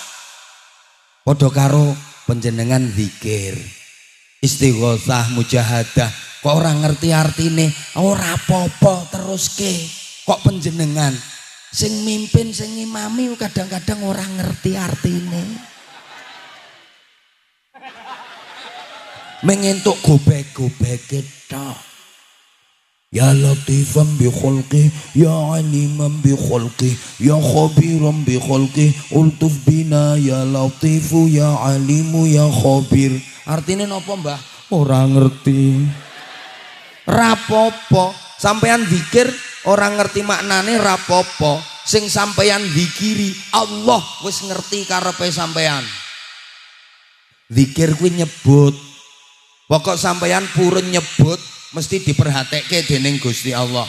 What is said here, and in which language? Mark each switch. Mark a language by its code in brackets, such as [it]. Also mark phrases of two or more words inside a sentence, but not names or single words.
[jv] Padha karo panjenengan zikir, istighosah, mujahadah, kok ora ngerti artine, ora apa-apa teruske. Kok panjenengan sing mimpin, sing ngimami kadang-kadang ora ngerti artine. Mengentuk gobek-gobek tok. [ar] يا لطيفا بخلقه يا عليما بخلقه يا خبيرا بخلقه الطف بنا يا لطيف يا عليم يا خبير. [jv] Artine napa Mbah? Ora ngerti. Rapopo sampean zikir orang ngerti maknane rapopo, sing sampean zikiri Allah wis ngerti karepe sampean. Zikir kuwi nyebut, pokok sampean purun nyebut mesti diperhatike dening Gusti Allah.